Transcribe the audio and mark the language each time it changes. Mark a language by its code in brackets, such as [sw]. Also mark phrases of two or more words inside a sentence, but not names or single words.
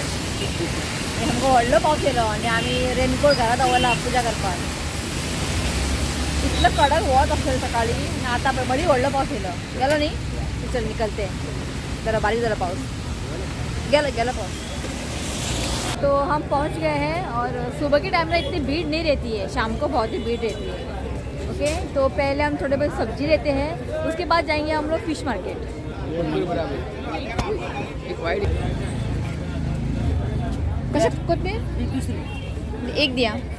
[kok] हमको व्हडलो पावस येयलो आनी आमी रेनकोट घरात दवरला पुजा करपाक. इतलं कडक वत आसलें सकाळी, आनी आतां पळय बरी व्हडलो पावस येयलो. गेलो न्ही. [hi] चल निकलते. [kok] जरा बारीक जाला पाऊस. गेलो पाऊस. [hi] तो हम पहुंच गए हैं. और सुबह के टाइम में इतनी भीड़ नहीं रहती है, शाम को बहुत ही भीड़ रहती है. ओके, तो पहले हम थोड़े बहुत सब्जी लेते हैं, उसके बाद जाएंगे हम लोग [en] fish market. [kok] कशा कोथमीर एक दिया.